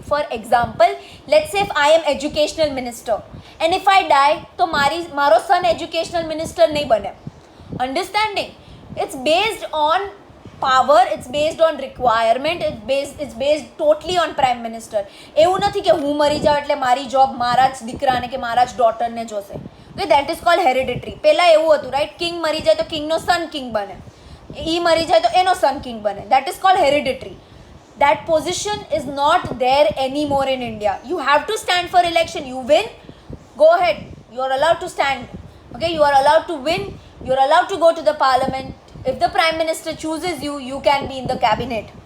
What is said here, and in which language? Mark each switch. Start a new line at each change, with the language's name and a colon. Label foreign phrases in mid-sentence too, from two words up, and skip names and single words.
English: For example, let's say if I am educational minister and if I die,
Gujarati: તો મારો
English: son educational minister
Gujarati: નહીં બને.
English: Understanding? It's based on power, it's based on requirement, it's based totally on prime minister.
Gujarati: એવું નથી કે હું મરી જાઉં એટલે મારી જોબ મારા જ દીકરાને કે મારા જ ડોટરને જોશે.
English: Okay, that is called hereditary.
Gujarati: પહેલા એવું હતું, right? કિંગ મરી જાય તો કિંગનો સન કિંગ બને, ઈ મરી જાય તો એનો સન કિંગ બને.
English: That is called hereditary. That position is not there anymore in India. You have to stand for election. You win, go ahead. You are allowed to stand. Okay, you are allowed to win. You are allowed to go to the parliament. If the prime minister chooses you, you can be in the cabinet.